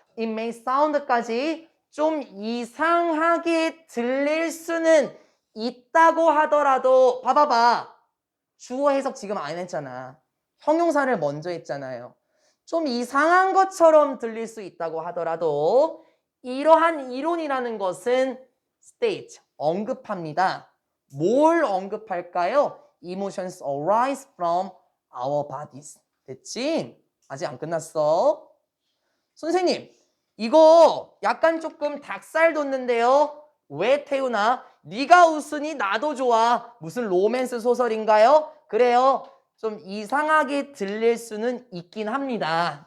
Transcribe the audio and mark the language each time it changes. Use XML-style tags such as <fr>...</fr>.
<en>It may sound</en> <ko>까지 좀 이상하게 들릴 수는 있다고 하더라도 봐봐봐. 주어 해석 지금 안 했잖아. 형용사를 먼저 했잖아요. 좀 이상한 것처럼 들릴 수 있다고 하더라도 이러한 이론이라는 것은 state, 언급합니다. 뭘 언급할까요?</ko> <en>Emotions arise from our bodies.</en> <ko>됐지? 아직 안 끝났어. 선생님, 이거 약간 조금 닭살 돋는데요. 왜 태우나? 네가 웃으니 나도 좋아. 무슨 로맨스 소설인가요? 그래요. 좀 이상하게 들릴 수는 있긴 합니다.</ko>